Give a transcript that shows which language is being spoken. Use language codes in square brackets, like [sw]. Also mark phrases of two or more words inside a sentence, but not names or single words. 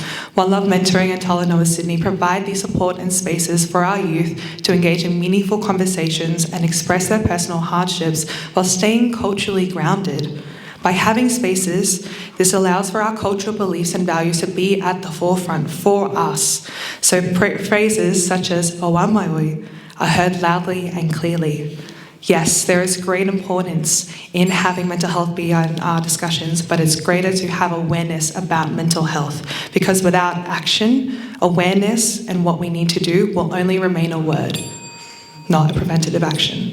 [en] One Love Mentoring and Talanoa Sydney provide the support and spaces for our youth to engage in meaningful conversations and express their personal hardships while staying culturally grounded. By having spaces, this allows for our cultural beliefs and values to be at the forefront for us. So phrases such as [sm] "oa mai oi" [en] are heard loudly and clearly. Yes, there is great importance in having mental health be in our discussions, but it's greater to have awareness about mental health, because without action, awareness and what we need to do will only remain a word, not a preventative action.